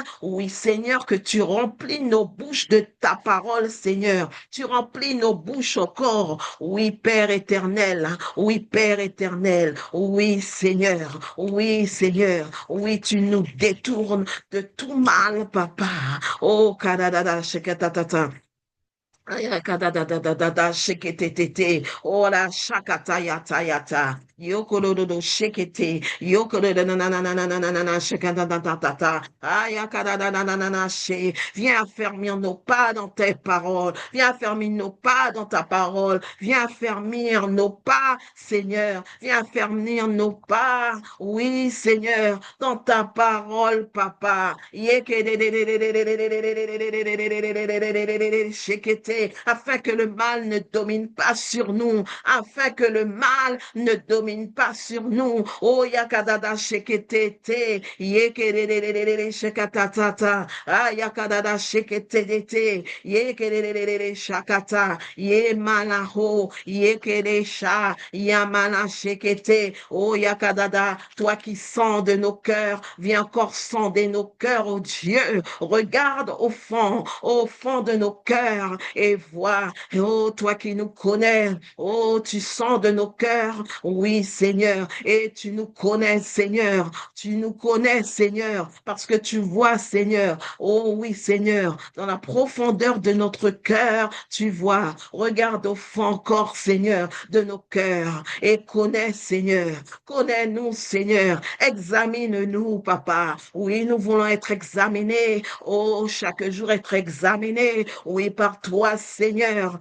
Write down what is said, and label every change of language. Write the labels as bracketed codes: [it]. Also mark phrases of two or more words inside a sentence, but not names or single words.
[fr] Oui, Seigneur, que tu remplis nos bouches de ta parole, Seigneur. Tu remplis nos bouches encore. Oui, Père éternel. Oui, Père éternel. Oui, Seigneur. Oui, Seigneur. Oui, tu nous détournes de tout mal, Papa. Oh, kadadada, shekatatata. Ayakadadadadada, shekete, ora shakata yata yata, yokododo shekete, yokododo nanananananana, shekadadadadada, ayakadadadadana, she. Viens affermir nos pas dans tes paroles, viens affermir nos pas dans ta parole, viens affermir nos pas, Seigneur, viens affermir nos pas, oui, Seigneur, dans ta parole, Papa, shekete, afin que le mal ne domine pas sur nous, afin que le mal ne domine pas sur nous. Oh, yakadada sheketete, yekedede shekatatata, ah, yakadada sheketete, yekedede shakata, yemanaho, yekedesha, yamana shekete, oh, yakadada, toi qui sens de nos cœurs, viens encore sonder nos cœurs, oh Dieu, regarde au fond de nos cœurs, et vois, oh, toi qui nous connais, oh, tu sens de nos cœurs, oui, Seigneur, et tu nous connais, Seigneur, tu nous connais, Seigneur, parce que tu vois, Seigneur, oh oui, Seigneur, dans la profondeur de notre cœur, tu vois, regarde au fond encore, Seigneur, de nos cœurs, et connais, Seigneur, connais-nous, Seigneur, examine-nous, Papa, oui, nous voulons être examinés, oh, chaque jour être examinés, oui, par toi, toi, Seigneur.